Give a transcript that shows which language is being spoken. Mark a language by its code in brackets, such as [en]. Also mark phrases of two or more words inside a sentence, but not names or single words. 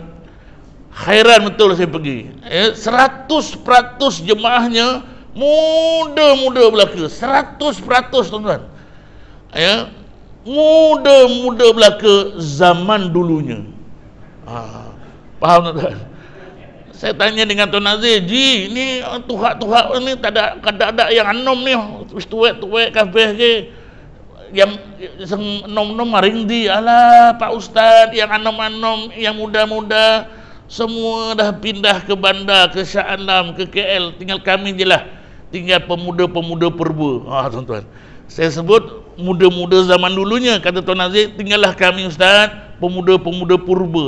[ms] Khairan betul saya pergi. 100% jemaahnya muda-muda belaka. 100%, tuan-tuan. Muda-muda belaka zaman dulunya. Faham, tuan-tuan? Saya tanya dengan Tuan Nazir, Ji, ni tuhak-tuhak ni tak ada yang anom ni, [jv] tuwek-tuwek kabeh [ms] ke, yang [jv] nom-nom maring di. [ms] Alah Pak Ustaz, yang anom-anom, yang muda-muda semua dah pindah ke bandar, ke Shah Alam, ke KL, tinggal kami je lah, tinggal pemuda-pemuda purba. Tuan-tuan, saya sebut muda-muda zaman dulunya, kata Tuan Aziz, tinggallah kami Ustaz, pemuda-pemuda purba.